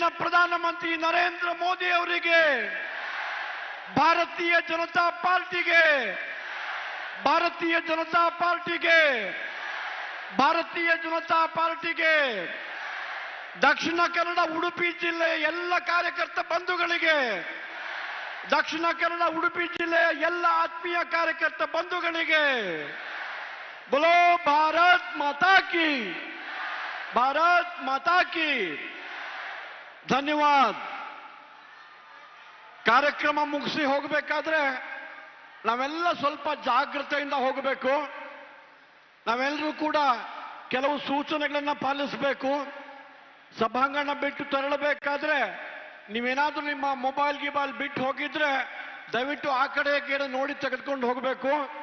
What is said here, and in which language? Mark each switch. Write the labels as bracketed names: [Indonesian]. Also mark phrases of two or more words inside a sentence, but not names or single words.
[Kannada] ಪ್ರಧಾನಮಂತ್ರಿ ನರೇಂದ್ರ ಮೋದಿ ಅವರಿಗೆ, ಭಾರತೀಯ ಜನತಾ ಪಾರ್ಟಿಗೆ, ಭಾರತೀಯ ಜನತಾ ಪಾರ್ಟಿಗೆ, ಭಾರತೀಯ ಜನತಾ ಪಾರ್ಟಿಗೆ, ದಕ್ಷಿಣ ಕನ್ನಡ ಉಡುಪಿ ಜಿಲ್ಲೆಯ ಎಲ್ಲ ಕಾರ್ಯಕರ್ತ ಬಂಧುಗಳಿಗೆ, ದಕ್ಷಿಣ ಕನ್ನಡ ಉಡುಪಿ ಜಿಲ್ಲೆಯ ಎಲ್ಲ ಆತ್ಮೀಯ ಕಾರ್ಯಕರ್ತ ಬಂಧುಗಳಿಗೆ, [Hindi] बोलो भारत माता की, भारत माता की. [Kannada] ಧನ್ಯವಾದ. ಕಾರ್ಯಕ್ರಮ ಮುಗಿಸಿ ಹೋಗಬೇಕಾದ್ರೆ ನಾವೆಲ್ಲ ಸ್ವಲ್ಪ ಜಾಗೃತೆಯಿಂದ ಹೋಗಬೇಕು. ನಾವೆಲ್ಲರೂ ಕೂಡ ಕೆಲವು ಸೂಚನೆಗಳನ್ನು ಪಾಲಿಸಬೇಕು. ಸಭಾಂಗಣ ಬಿಟ್ಟು ತೆರಳಬೇಕಾದ್ರೆ ನೀವೇನಾದ್ರೂ ನಿಮ್ಮ ಮೊಬೈಲ್ ಗಿಬೈಲ್ ಬಿಟ್ಟು ಹೋಗಿದ್ರೆ ದಯವಿಟ್ಟು ಆ ಕಡೆ ನೋಡಿ ತೆಗೆದುಕೊಂಡು ಹೋಗಬೇಕು.